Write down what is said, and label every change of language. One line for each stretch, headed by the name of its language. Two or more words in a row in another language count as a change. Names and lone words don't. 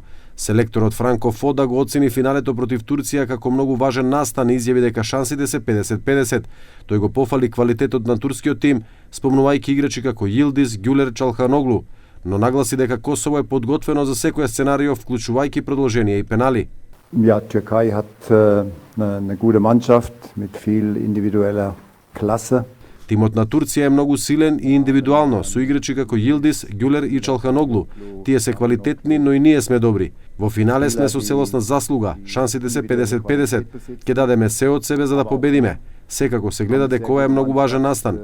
Macedonian: Селекторот Франко Фода го оцени финалето против Турција како многу важен настан и изјави дека шансите се 50-50. Тој го пофали квалитетот на турскиот тим, спомнувајќи играчи како Йилдиз, Гюлер, Чалханоглу, но нагласи дека Косово е подготвено за секој сценарио, вклучувајќи продолжение и пенали.
German: Ja, Türkei hat eine gute Mannschaft mit viel individueller Klasse.
Macedonian: Тимот на Турција е многу силен и индивидуално, со играчи како Йилдиз, Гюлер и Чалханоглу. Тие се квалитетни, но и ние сме добри. Во финале сме со целосна заслуга, шансите се 50-50. Ќе дадеме се од себе за да победиме. Секако се гледа дека ова е многу важен настан.